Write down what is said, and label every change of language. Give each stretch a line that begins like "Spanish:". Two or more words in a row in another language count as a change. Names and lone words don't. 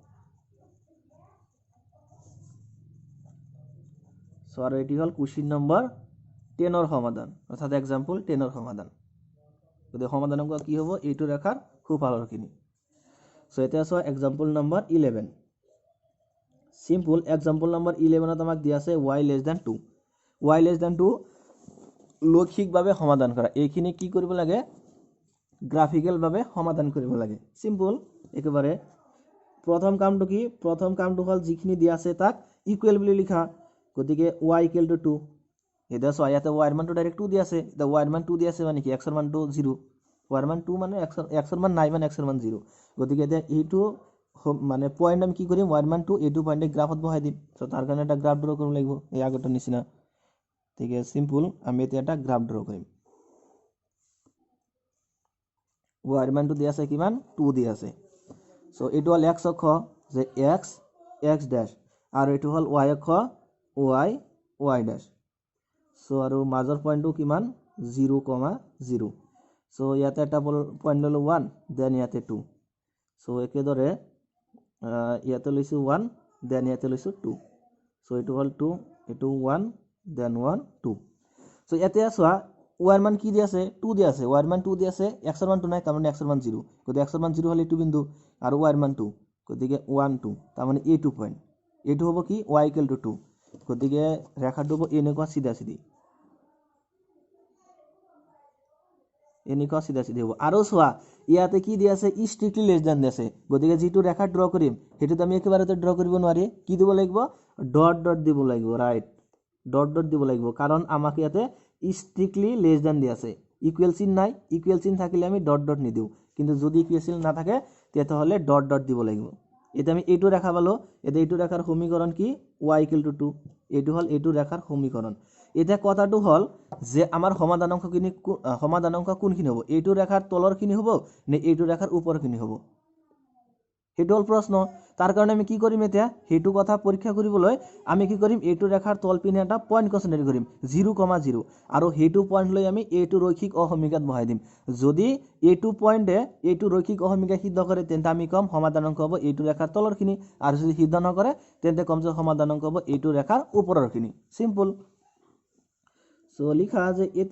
Assamese: সো আৰু এটি হল
English: question number 10
Assamese: সমাধান, অর্থাৎ
English: example 10
Assamese: সমাধান। গতিকে সমাধান অংক কি হ'ব, এইটো ৰেখাৰ সোঁফালৰ খিনি। সো এতিয়া চোৱা
English: example number 11 simple example number 11
Assamese: ত আমাক দিয়া আছে
English: y less than 2 y less than 2
Assamese: লক্ষিকভাৱে সমাধান কৰা এইখিনি কি কৰিব লাগে গ্ৰাফিক্যাল ভাবে সমাধান কৰিব লাগে সিম্পল একেবাৰে প্ৰথম কামটো কি প্ৰথম কামটো হল যিখিনি দিয়া আছে তাক ইকুৱেল বুলি লিখা গতিকে
English: y equal to 2
Assamese: এটা সো ইয়াতে y এর মানটো ডাইরেক্ট 2 দিয়া আছে দা y এর মান 2 দিয়া আছে মানে কি x এর মানটো 0 y এর মান 2 মানে x এর মান নাই মানে x এর মান 0 গতিকে এটা এইটো মানে পয়েন্ট আমি কি কৰিম y এর মান 2 এইটো পয়েন্টে গ্রাফত বহাই দিম সো তার কারণে এটা
English: graph draw
Assamese: কৰিব লাগিব এই আগৰটো নিচিনা ঠিক আছে সিম্পল আমি এটা
English: graph draw
Assamese: কৰিম y এর মানটো দিয়া আছে কিমান 2 দিয়া আছে সো এইটো হল x অক্ষ যে x
English: x dash
Assamese: আর এইটো হল y অক্ষ y
English: y dash
Assamese: সো আৰু মাজৰ পয়েন্টটো কিমান 0,0 সো ইয়াতে এটা পয়েন্ট ললো 1 দেন ইয়াতে 2 সো একেদৰে ইয়াতে লৈছো 1 দেন ইয়াতে লৈছো 2 সো এইটো হল 2 এইটো 1 দেন 1 2 সো ইয়াতে আসোৱা y এর মান কি দিয়া আছে 2 দিয়া আছে y এর মান 2 দিয়া আছে x এর মান 2 নাই তার মানে x এর মান 0 গতিকে x এর মান 0 হলে এইটো বিন্দু আর y এর মান 2 গতিকে 1 2 তার মানে a2 পয়েন্ট এইটো হ'ব কি
English: y equal to 2
Assamese: গতিকে ৰেখাটো হ'ব এনেকুৱা সিধা সিধি এনেকুৱা সিধা সিধি হ'ব আৰু চোৱা ইয়াতে কি দিয়া আছে
English: strictly less than
Assamese: দিয়া আছে গতিকে যেটো ৰেখা ড্ৰ কৰিম হেতুটো আমি একেবাৰেতে ড্ৰ কৰিব নোৱাৰি কি দিব লাগিব
English: dot dot
Assamese: দিব লাগিব
English: right dot dot
Assamese: দিব লাগিব কাৰণ আমাক ইয়াতে
English: strictly less than
Assamese: দিয়া আছে ইকুয়াল চিন নাই ইকুয়াল চিন থাকিলে আমি
English: dot dot
Assamese: নিদিও কিন্তু যদি ইকুয়াল চিন না থাকে তেতে হলে
English: dot dot
Assamese: দিব লাগিব এটা আমি এইটো রেখা পালো এটা এইটো রেখার সমীকরণ কি
English: y equal to 2
Assamese: এইটো হল এইটো রেখার সমীকরণ এটা কথাটো হল যে আমার সমাধান অংক কোনখিনি হ'ব এইটো রেখার তলৰ খিনি হ'ব নে এইটো রেখার উপৰ খিনি হ'ব হেতু হল প্রশ্ন তার কারণে আমি কি করিম এটা হেতু কথা পরীক্ষা কৰিবলৈ আমি কি করিম এইটো রেখার তল পিনে এটা
English: point consider
Assamese: করিম 0,0 আৰু হেতু পয়েন্ট লৈ আমি এইটো রৈখিক অসমীকাত বহাই দিম যদি এইটো পয়েন্টে এইটো রৈখিক অসমীকা সিদ্ধ কৰে তেন্তে আমি কম সমাধান অংক হ'ব এইটো রেখার তলৰ খিনি আৰু যদি সিদ্ধ নকৰে তেন্তে কম যে সমাধান অংক হ'ব এইটো রেখার উপৰৰ খিনি সিম্পল সো লিখা যে